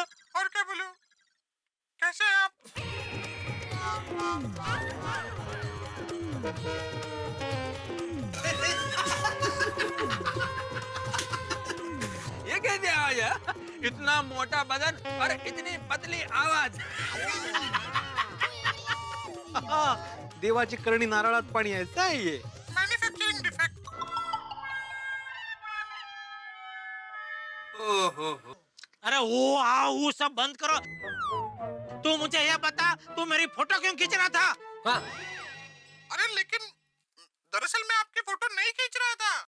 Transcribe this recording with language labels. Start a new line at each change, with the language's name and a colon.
Hindi: और क्या बोलूं? कैसे हैं आप? ये कैसी आवाज है? इतना मोटा बदन और इतनी पतली आवाज।
Marathi: देवाची करणी नारळात पाणी आहे,
Hindi: ऐसा है ये।
English: Manufacturing defect. ओहो,
Hindi: अरे वो सब बंद करो। तू मुझे यह बता, तू मेरी फोटो क्यों खींच रहा था? हाँ। अरे लेकिन दरअसल मैं आपकी फोटो नहीं खींच रहा था।